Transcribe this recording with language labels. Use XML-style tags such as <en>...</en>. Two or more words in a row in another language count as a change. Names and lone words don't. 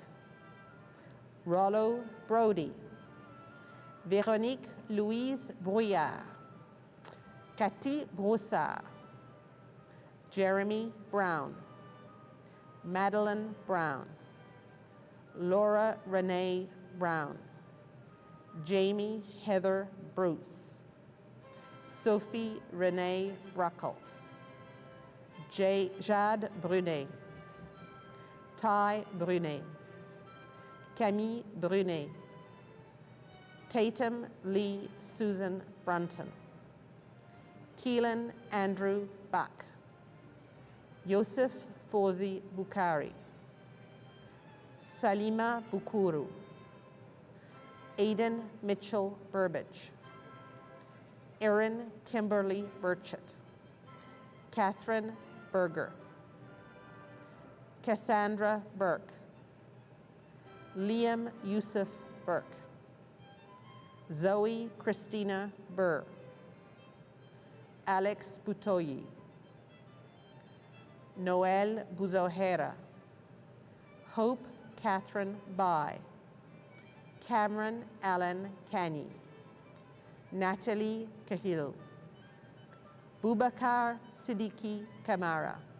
<en>Rollo Brody, Véronique Louise Brouillard, Cathy Broussard, Jeremy Brown, Madeline Brown, Laura Renee Brown, Jamie Heather Bruce, Sophie Renee Ruckle, Jade Brunet, Ty Brunet, Camille Brunet, Tatum Lee Susan Brunton, Keelan Andrew Bach, Yosef Fozi Bukhari, Salima Bukuru, Aidan Mitchell Burbage, Erin Kimberly Burchett, Catherine Berger, Cassandra Burke, Liam Yusuf Burke, Zoe Christina Burr, Alex Butoyi, Noel Buzohera, Hope Catherine Bai, Cameron Allen Kani, Natalie Cahill, Boubacar Siddiqui Kamara,</en>